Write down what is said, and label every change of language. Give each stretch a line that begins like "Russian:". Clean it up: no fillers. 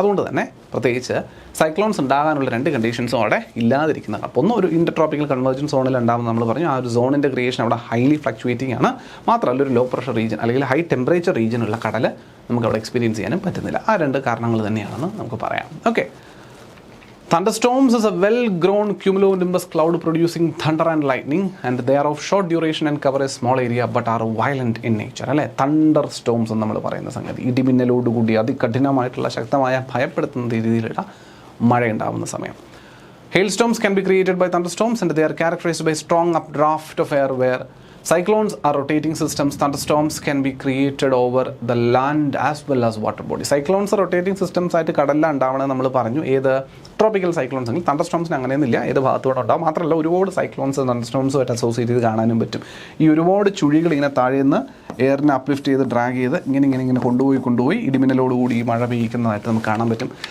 Malayalam: അതുകൊണ്ട് തന്നെ പ്രത്യേകിച്ച് സൈക്ലോൺസ് ഉണ്ടാകാനുള്ള 2 കണ്ടീഷൻസും അവിടെ ഇല്ലാതിരിക്കുന്നതാണ്. അപ്പോൾ ഒന്ന്, ഒരു ഇന്റർ ട്രോപ്പിക്കൽ കൺവേർജൻസ് സോണിൽ ഉണ്ടാകുന്ന നമ്മൾ പറഞ്ഞു, ആ ഒരു സോണിൻ്റെ ക്രിയേഷൻ അവിടെ ഹൈലി ഫ്ലക്ച്വേറ്റിംഗ് ആണ്. മാത്രമല്ല ഒരു ലോ പ്രഷർ റീജിയൻ അല്ലെങ്കിൽ ഹൈ ടെമ്പറേച്ചർ റീജിയനുള്ള കടൽ നമുക്ക് അവിടെ എക്സ്പീരിയൻസ് ചെയ്യാനും പറ്റുന്നില്ല. ആ 2 കാരണങ്ങൾ തന്നെയാണെന്ന് നമുക്ക് പറയാം. Okay.
English: Thunderstorms is a well-grown cumulonimbus cloud producing thunder and lightning, and they are of short duration and cover a small area but are violent in nature.
Malayalam: അല്ലേ, തണ്ടർ സ്റ്റോംസ് എന്ന് നമ്മൾ പറയുന്ന സംഗതി, ഇടിമിന്നലോടുകൂടി അതികഠിനമായിട്ടുള്ള ശക്തമായ ഭയപ്പെടുത്തുന്ന രീതിയിലുള്ള മഴയുണ്ടാകുന്ന സമയം.
English: Hailstorms can be created by thunderstorms, and they are characterized by strong updraft of air where Cyclones are rotating systems. Thunderstorms can be created over the land as well as water body. Cyclones are rotating systems
Malayalam: ആയിട്ട് കടലിലാണ് ഉണ്ടാവണമെന്ന് നമ്മൾ പറഞ്ഞു. ഏത് tropical cyclones എങ്കിൽ തണ്ടർസ്റ്റോംസിന് അങ്ങനെയൊന്നുമില്ല, ഏത് ഭാഗത്തോടെ ഉണ്ടാവും. മാത്രമല്ല ഒരുപാട് സൈക്ലോൺസ് തണ്ടർസ്റ്റോംസുമായിട്ട് അസോസിയേറ്റ് ചെയ്ത് കാണാനും പറ്റും. ഈ ഒരുപാട് ചുഴികൾ ഇങ്ങനെ താഴെ നിന്ന് എയറിനെ അപ്ലിഫ്റ്റ് ചെയ്ത് ഡ്രാഗ് ചെയ്ത് ഇങ്ങനെ കൊണ്ടുപോയി ഇടിമിന്നലോടുകൂടി ഈ മഴ പെയ്യിക്കുന്നതായിട്ട് നമുക്ക് കാണാൻ പറ്റും.